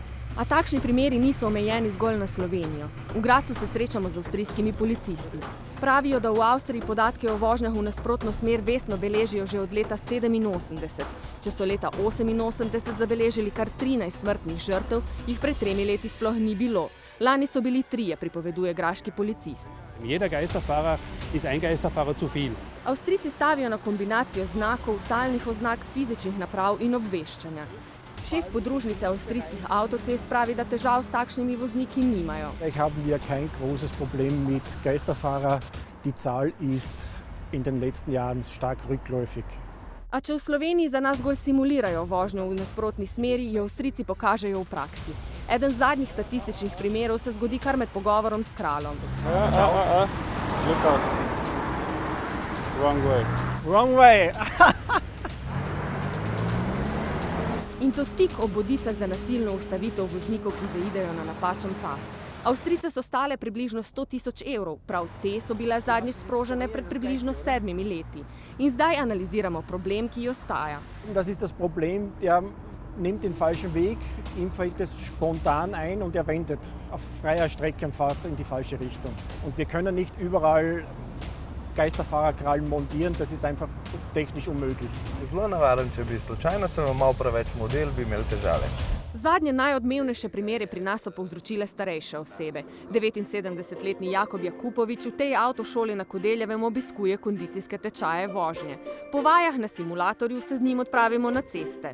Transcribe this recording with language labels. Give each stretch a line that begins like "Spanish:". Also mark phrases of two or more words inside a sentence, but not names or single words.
Slovenian: A takšni primeri niso omejeni zgolj na Slovenijo. V Gradcu se srečamo z avstrijskimi policisti. Pravijo, da v Avstriji podatke o vožnjah v nasprotno smer vestno beležijo že od leta 87. Če so leta 88 zabeležili kar 13 smrtnih žrtev, jih pred 3 leti sploh ni bilo. Lani so bili 3, pripoveduje graški policist.
German: Jeder Geisterfahrer ist ein Geisterfahrer zu viel.
Slovenian: Avstrijci stavijo na kombinacijo znakov, talnih oznak, fizičnih naprav in obveščanja. Šef podružnice avstrijskih avtocest pravi, da težav s takšnimi vozniki nimajo.
German: Haben wir kein großes Problem mit Geisterfahrern. Die Zahl ist in den letzten Jahren stark rückläufig.
Slovenian: A če v Sloveniji za nas zgolj simulirajo vožnjo v nasprotni smeri, jo Avstrijci pokažejo v praksi. Eden zadnjih statističnih primerov se zgodi kar med pogovorom s kraljem.
English: Look out. Wrong way. Wrong way!
Slovenian: In to tik ob bodicah za nasilno ustavitev voznikov, ki zaidejo na napačen pas. Avstrijce so stale približno 100 000 evrov, prav te so bile zadnjič sprožene pred približno 7 leti. In zdaj analiziramo problem, ki ostaja.
German: Das ist das Problem, der nimmt den falschen Weg, ihm fällt es spontan ein und er wendet auf freier Strecke und fährt in die falsche Richtung. Und wir können nicht überall Geisterfahrerkrallen montieren, das ist einfach technisch unmöglich.
Slovenian: Zelo navaden, če bi slučajno se vam malo preveč model, bi imeli težave. Zadnje najodmevnejše primere pri nas so povzročile starejše osebe. 79-letni Jakob Jakupovič v tej avtošoli na Kodeljevem obiskuje kondicijske tečaje vožnje. Po vajah na simulatorju se z njim odpravimo na ceste.